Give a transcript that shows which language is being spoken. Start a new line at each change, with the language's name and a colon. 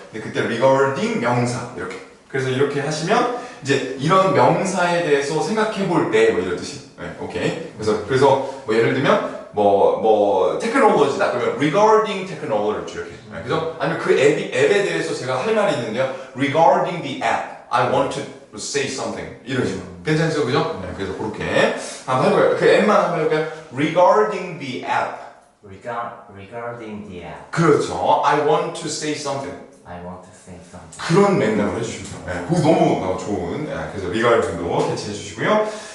Korean: 근데 그때 regarding 명사 이렇게. 그래서 이렇게 하시면 이제 이런 명사에 대해서 생각해 볼 때 뭐 이런 뜻이. 오케이. 그래서 뭐 예를 들면 뭐 테크놀로지다 그러면
English: regarding technology
Korean: 이렇게. 그죠? 아니면 그 앱에 대해서 제가 할 말이 있는데요.
English: regarding the app, I want to say something
Korean: 이런 식으로. 괜찮죠, 그죠? 그래서 그렇게 한번 해볼까요? 그 앱만 한번 해볼까요?
English: regarding the app. regarding the app.
Korean: 그렇죠.
English: I want to say something. I want to say something.
Korean: 그런 맥락으로 해주시면 돼요. 그거 너무 좋은. 그래서 regarding도 캐치해 주시고요.